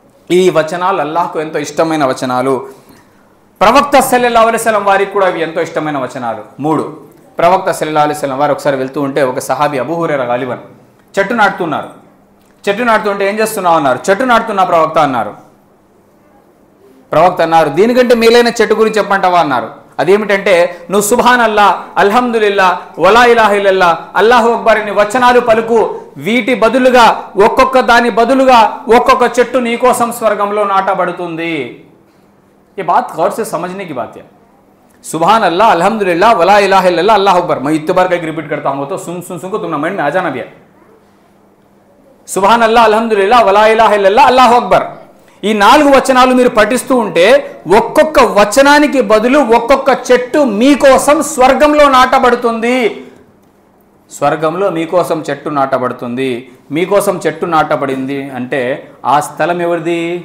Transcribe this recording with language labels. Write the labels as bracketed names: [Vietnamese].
[Telugu] ఈ వచనాలు అల్లాహ్కు ఎంతో ఇష్టమైన వచనాలు. ప్రవక్త సల్లల్లాహు అలైహి వసల్లం వారికి కూడా ఇవి ఎంతో ఇష్టమైన వచనాలు. 3 ప్రవక్త సల్లల్లాహు అలైహి వసల్లం వారు ఒకసారి వెళ్తూ ఉంటే ఒక సహాబీ అబూ హురైరా గాలిబన్ చెట్టు నాటుతున్నారు. చెట్టు నాటుతుంటే ఏం చేస్తున్నావు అన్నారు. చెట్టు నాటుతున్నా ప్రవక్త అన్నారు. ప్రవక్త అన్నారు, దీనికంటే మేలైన చెట్టు గురించి చెప్పంటావా అన్నారు. అదేమిటంటే నువ్వు సుబ్హాన్ అల్లా, అల్హమ్దులిల్లా, వలా ఇలాహా ఇల్లల్లా, అల్లాహు అక్బర్ అని వచనాలు పలుకు. వీటి బదులుగా దాని బదులుగా ఒక్కొక్క చెట్టు నీకోసం స్వర్గంలో నాటబడుతుంది. [Hindi] ये बात गौर से समझने की बात है. सुभान अल्लाह, अल्हम्दुलिल्लाह, वला इलाहा इल्लल्लाह, अल्लाहु अकबर. मैं इतने बार कहीं रिपीट करता हूँ तो सुन को तुमने मन में आ जाना भी है. सुभान अल्लाह, अल्हम्दुलिल्लाह, वला इलाहा इल्लल्लाह, अल्लाहु अकबर. [Telugu] ఈ 4 వచనాలు మీరు పఠిస్తూ ఉంటే ఒక్కొక్క వచనానికి బదులు ఒక్కొక్క చెట్టు మీకోసం స్వర్గంలో నాటబడుతుంది. స్వర్గంలో మీకోసం చెట్టు నాటబడుతుంది. మీకోసం చెట్టు నాటబడింది అంటే ఆ స్థలం ఎవరిది?